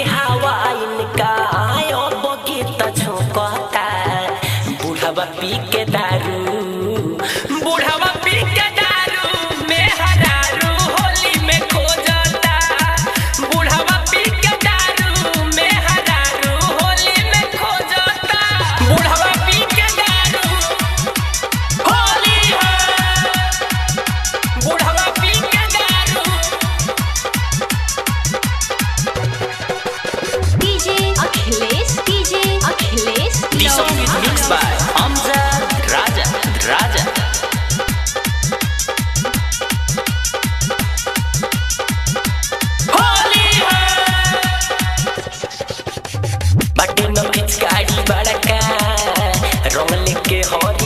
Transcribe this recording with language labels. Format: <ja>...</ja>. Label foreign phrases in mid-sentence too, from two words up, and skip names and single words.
<bho>हवा इनका आयो बगीता झोंकता बुढ़ावा पी के दारू बुढ़ावा पी के दारू में हरारू होली में खो जाता बुढ़ावा पी के दारू में हरारू होली में खो जाता बुढ़ावा पी के दारू होली है बुढ़ावा पी के दारू DJ अखिलेश</bho> <en>This song is mixed by Hamza Raja</en> <bho>होली है बाटे न पिचकारी बड़का रंग लेके हरी</bho>